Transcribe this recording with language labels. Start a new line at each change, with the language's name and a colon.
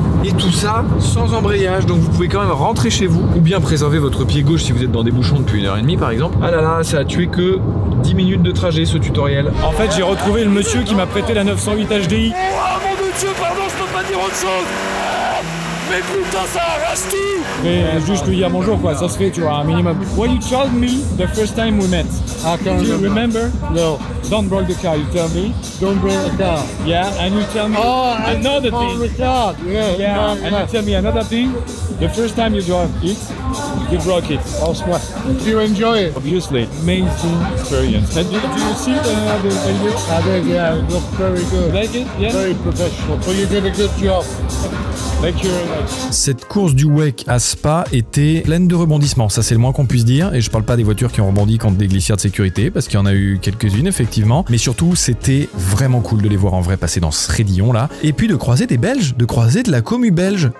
French: Et tout ça sans embrayage, donc vous pouvez quand même rentrer chez vous, ou bien préserver votre pied gauche si vous êtes dans des bouchons depuis 1h30 par exemple. Ah là là, ça a tué que 10 minutes de trajet ce tutoriel. En fait j'ai retrouvé le monsieur qui m'a prêté la 908 HDI. Oh mon Dieu, pardon, je peux pas dire autre chose. Mais putain, ça arrache tout! Mais juste lui dire bonjour quoi, ça se fait, tu vois, un minimum.
English: What you told me the first time we met? Do you remember? No. Don't break the car, you tell me. Don't break the car. Yeah, and you tell me another thing. Yeah, and you tell me another thing. The first time you drove it, you broke it. Also, you enjoy it? Obviously. Amazing experience. And do you see the video? I think, yeah, it looked very good. Like it? Yeah? Very professional. So you did a good job.
French: Cette course du WEC à Spa était pleine de rebondissements, ça c'est le moins qu'on puisse dire, et je parle pas des voitures qui ont rebondi contre des glissières de sécurité, parce qu'il y en a eu quelques-unes effectivement, mais surtout c'était vraiment cool de les voir en vrai passer dans ce raidillon là, et puis de croiser des Belges, de croiser de la commu belge.